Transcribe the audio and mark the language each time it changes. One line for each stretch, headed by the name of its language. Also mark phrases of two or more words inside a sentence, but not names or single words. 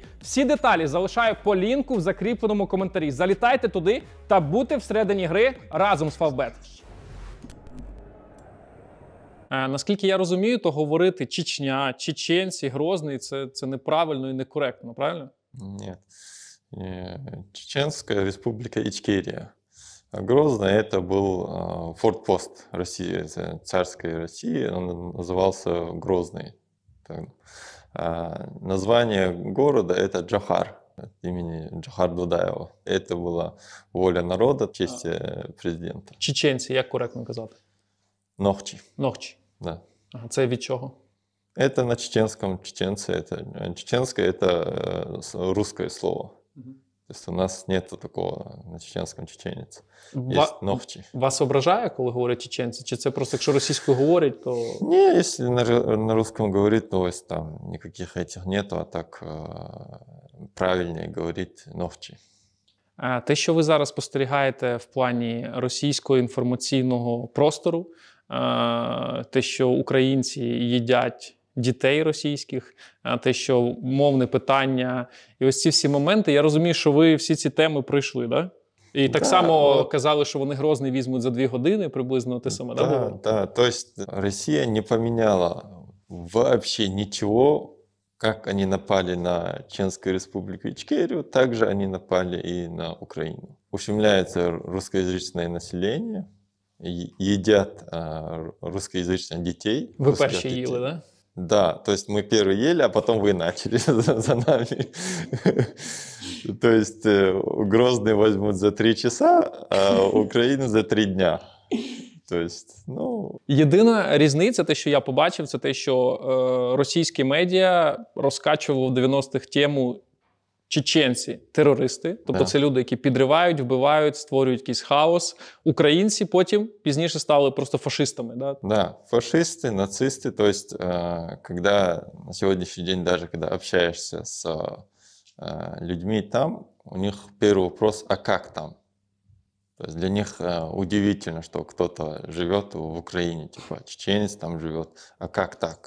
Ukrainian: Всі деталі залишаю по лінку в закріпленому коментарі. Залітайте туди та будьте всередині гри разом з Favbet. Наскільки я розумію, то говорити Чечня, чеченці, Грозний – це неправильно і некоректно, правильно?
Russian: Нет. Чеченская республика Ичкерия. Грозный это был форпост России, царской России, он назывался Грозный. Название города это Джохар, от имени Джохар Дудаева. Это была воля народа в честь президента.
Ukrainian: Чеченці, як коректно казати?
Russian: Нохчи, Нохчі. да.
Ukrainian: Ага, це від чого?
Russian: Это на чеченском, чеченцы, это чеченское это русское слово. То есть у нас нету такого на чеченском чеченец. Есть нохчи.
Ukrainian: Вас ображає, коли говорять чеченці? Чи це просто, якщо російською говорять, то...
Russian: Не, если на русском говорит, то есть там никаких этих нету, а так правильнее говорить нохчи.
Ukrainian: Те, що ви зараз спостерігаєте в плані російського інформаційного простору, те, що українці їдять дітей російських, те, що мовне питання, і ось ці всі моменти, я розумію, що ви всі ці теми пройшли, да? І так само казали, що вони Грозний візьмуть за 2 години, приблизно те саме, да?
Russian: Да, то есть Россия не поменяла вообще ничего, как они напали на Чеченскую республику Ичкерию, также они напали и на Украину. Ущемляется русскоязычное население, едят русскоязычных детей.
Ukrainian: Ви перші їли, да?
Russian: Да, то есть мы первые ели, а потом вы начали за нами. То есть Грозный возьмут за 3 часа, а Украину за 3 дня. То есть, ну...
Ukrainian: Єдина різниця, те, що я побачив, це те, що російські медіа розкачували в 90-х тему чеченці – терористи. Тобто це люди, які підривають, вбивають, створюють якийсь хаос. Українці потім пізніше стали просто фашистами. Да,
Russian: да, фашисты, нацисты. То есть, когда на сегодняшний день, даже когда общаешься с людьми там, у них первый вопрос, а как там? То есть для них удивительно, что кто-то живет в Украине, типа чеченец там живет, а как так?